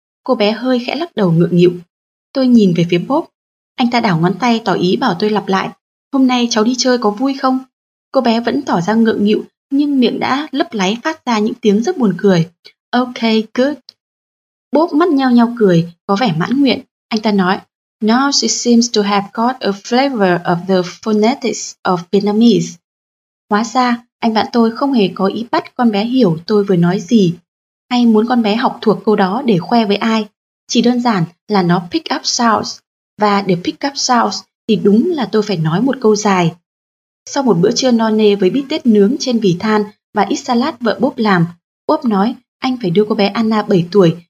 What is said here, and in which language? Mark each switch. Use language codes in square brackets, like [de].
[vi] Cô bé hơi khẽ lắc đầu ngượng nghịu. Tôi nhìn về phía Bob. Anh ta đảo ngón tay tỏ ý bảo tôi lặp lại, hôm nay cháu đi chơi có vui không? Cô bé vẫn tỏ ra ngượng nghịu, nhưng miệng đã lấp láy phát ra những tiếng rất buồn cười. [en] Ok, good. [vi] Bob mắt nheo nheo cười, có vẻ mãn nguyện. Anh ta nói, [en] Now she seems to have got a flavor of the phonetics of Vietnamese. [vi] Hóa ra, anh bạn tôi không hề có ý bắt con bé hiểu tôi vừa nói gì, hay muốn con bé học thuộc câu đó để khoe với ai. Chỉ đơn giản là nó [en] pick up sounds. [vi] Và để pick up sounds thì đúng là tôi phải nói một câu dài. Sau một bữa trưa no nê với bít tết nướng trên vỉ than và ít salad vợ Bob làm, Bob nói anh phải đưa cô bé Anna 7 tuổi